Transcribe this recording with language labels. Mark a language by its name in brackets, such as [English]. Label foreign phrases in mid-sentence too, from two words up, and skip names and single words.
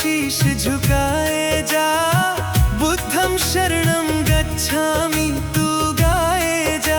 [Hindi] शीश झुकाए जा। [Pali] बुद्धं शरणं गच्छामि [Hindi] तू गाए जा।